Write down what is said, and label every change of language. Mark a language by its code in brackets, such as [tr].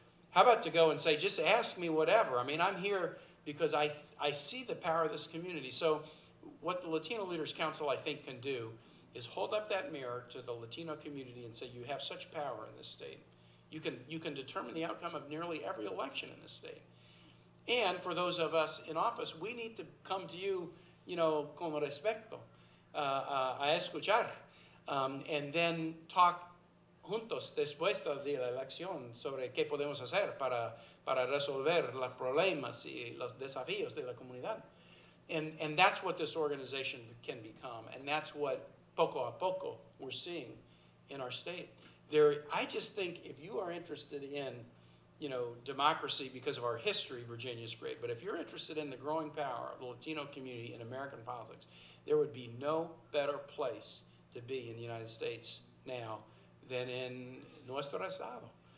[en] How about to go and say, just ask me whatever. I mean, I'm here because I see the power of this community. So what the Latino Leaders Council, I think, can do is hold up that mirror to the Latino community and say, you have such power in this state. You can determine the outcome of nearly every election in this state. And for those of us in office, we need to come to you, [es] con respeto, a escuchar, [en] and then talk [es] juntos después de la elección sobre qué podemos hacer para resolver los problemas y los desafíos de la comunidad. [en] And that's what this organization can become, and that's what [es] poco a poco [en] we're seeing in our state. I just think if you are interested in, democracy because of our history, Virginia's great. But if you're interested in the growing power of the Latino community in American politics, there would be no better place to be in the United States now than in [es] nuestro estado.